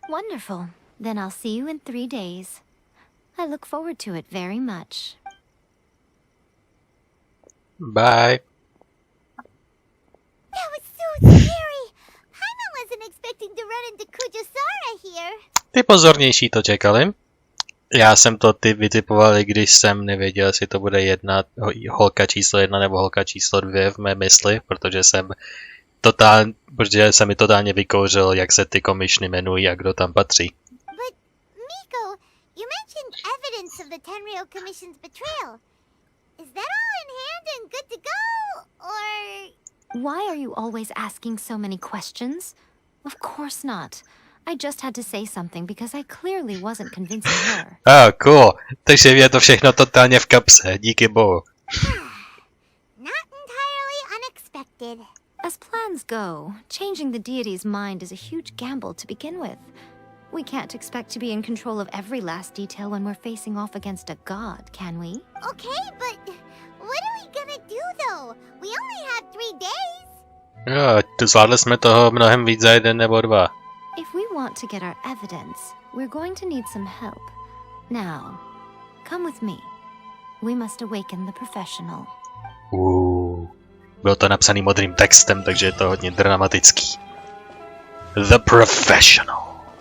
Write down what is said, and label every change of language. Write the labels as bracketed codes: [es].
[en] Wonderful. Then I'll see you in 3 days. I look forward to it very much. Bye. That was so scary! Paimon wasn't expecting to run into Kujo-sara here. [cs] Ty pozornější to čekali. Já jsem to vytipoval, když jsem nevěděl, jestli to bude holka číslo 1 nebo holka číslo 2 v mé mysli, protože se mi totálně vykouřil, jak se ty komishny jmenují a kdo tam patří. [en] But, Miko, you mentioned evidence of the Tenryou Commission's betrayal. Is that all in hand and good to go, or... Why are you always asking so many questions? Of course not. I just had to say something because I clearly wasn't convincing her. Cool. [cs] Takže je to všechno totálně v kapse, díky bohu. [en] Not entirely unexpected. As plans go, changing the deity's mind is a huge gamble to begin with. We can't expect to be in control of every last detail when we're facing off against a god, can we? Okay, but what are we gonna do though? We only have 3 days. [cs] Jo, zvládli jsme toho mnohem víc za 1 nebo 2. [en] If we want to get our evidence, we're going to need some help. Now, come with me. We must awaken the professional. Ooh. [cs] Bylo to napsaný modrým textem, takže je to hodně dramatický. The Professional.